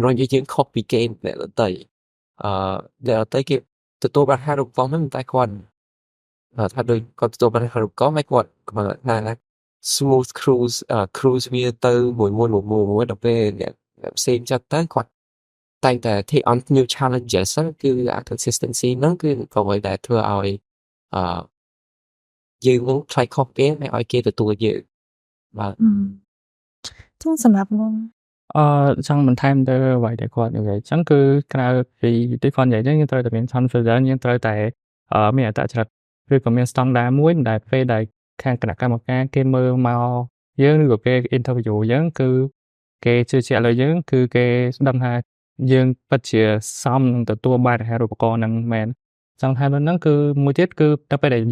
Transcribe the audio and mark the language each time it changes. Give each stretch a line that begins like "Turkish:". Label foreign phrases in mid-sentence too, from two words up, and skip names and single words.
Khmer: រុញឲ្យយើងខុសពីគេអ្នកដទៃអ្នកដទៃគេទទួលបានអាហារូបករណ៍ហ្នឹងតែគាត់ថាដូចគាត់ទទួលបានអាហារូបករណ៍ហើយគាត់ថា
English: smooth cruise
Khmer: វាទៅមួយដល់ពេលអ្នកផ្សេងចិត្តទៅគាត់តែងតែ
English: take on new challenges
Khmer: គឺ consistency ហ្នឹងគឺអ្វីដែលធ្វើឲ្យយើងនឹង try ខុសគេហើយឲ្យគេទទួលយើងបាទ ចឹងសម្រាប់ខ្ញុំ ចង់បន្ថែមទៅអ្វីដែលគាត់និយាយអញ្ចឹងគឺក្រៅពីទីគាត់និយាយអញ្ចឹងយើងត្រូវតែមាន confidence យើងត្រូវតែមានអត្តចរិតឬក៏មានស្តង់ដារមួយដែលពេលដែលខាងគណៈកម្មការគេមើលមកយើងឬក៏គេ interview យើងគឺគេជឿជាក់លើយើងគឺគេដឹងថាយើងពិតជាសមនឹងទទួលបានអាហារូបករណ៍ហ្នឹងមែនចង់ថាហ្នឹងគឺមួយទៀតគឺទៅពេលដែល